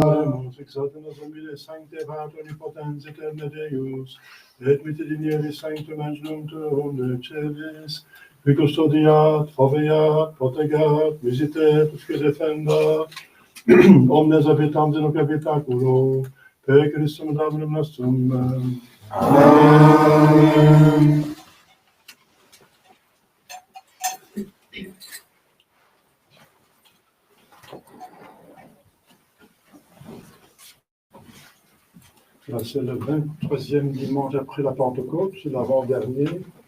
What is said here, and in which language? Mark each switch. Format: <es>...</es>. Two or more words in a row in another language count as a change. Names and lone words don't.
<la>oremus, exalta nos humile sancte Pater omnipotens aeterne Deus, et mitteniris sanctum angelum tuum de celis, qui custodiat, foveat, protegat, visitet, usque defendat, omnes habitans in hoc habitaculo, per Christum Dominum nostrum. Amen.</la> <fr>Là, c'est le 23e dimanche après la Pentecôte, c'est l'avant-dernier.</fr>